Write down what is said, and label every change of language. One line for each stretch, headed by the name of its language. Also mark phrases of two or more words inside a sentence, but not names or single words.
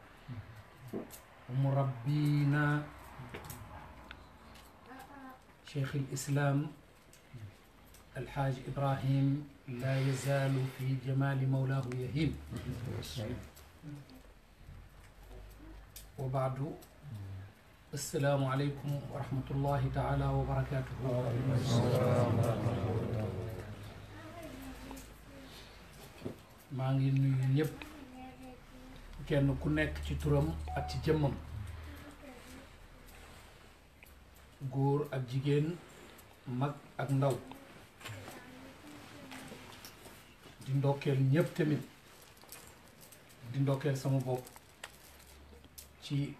Arabic: ومربينا شيخ الإسلام الحاج إبراهيم لا يزال في جمال مولاه يهيم وبعد السلام عليكم ورحمة الله تعالى وبركاته
Wolof: maa ngi nuyu ñëpp kenn ku nekk ci turam ak ci jëmmam góor ak jigéen mag ak ndaw di ndokkeel ñëpp tamit di ndokkeel sama bopp ci